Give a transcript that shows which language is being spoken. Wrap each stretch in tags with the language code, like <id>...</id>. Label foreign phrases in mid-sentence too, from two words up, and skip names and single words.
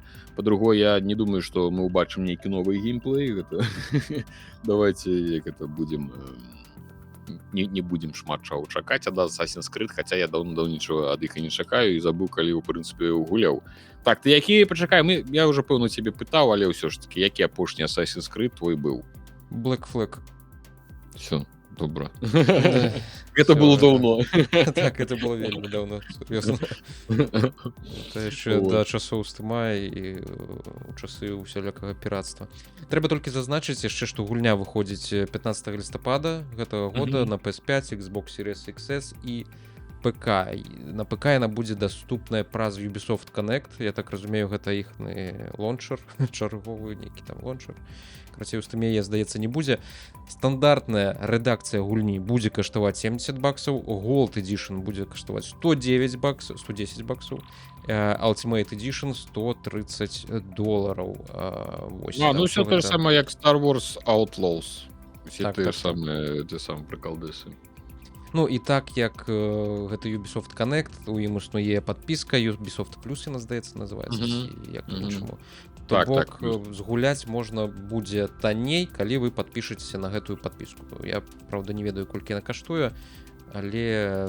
<be>Па-другое, я не думаю, што мы ўбачым нейкі новы геймплей. Давайте, як это будзем... Не будзем шмат чаго чакаць ад Assassin's Creed, хаця я даўно нічога ад іх і не чакаю і забыў, калі, у прынцыпе, гуляў. Так, ты які, пачакай, я ўжо, пэўна, цябе пытаў, але ўсё ж такі, які апошні Assassin's Creed твой быў? Black Flag.</be> <ru>Всё. Добра. Это было давно.</ru> <be>Так,</be> <ru>это было</ru> <be>вельмі давно, сур'ёзна. Это яшчэ да часоў Стыма і ў часы усялякага піратства. Трэба толькі зазначыць яшчэ, што гульня выходзіць 15 лістапада гэтага года на PS5, Xbox Series XS і ПК. На ПК яна будзе даступная праз Ubisoft Connect. Я так разумею, гэта іхны лончер, чарговы нейкі там лончер. Карацей, у Стыме, я, здаецца, не будзе. Стандартная рэдакцыя гульні будзе каштаваць $70, Gold Edition будзе каштаваць $110, Ultimate Edition $130.</be> <ru>Ну, все то же самое, як Star Wars Outlaws. Все те самые приколдесы.</ru> <be>Ну і так як гэта Ubisoft Connect, у ім існуе падпіска, Ubisoft Plus, яна, здаецца, называецца, як по-іншаму. То бок, згуляць можна будзе танней, калі вы падпішыцеся на гэтую падпіску. Я, правда, не ведаю, колькі яна каштуе, але...</be>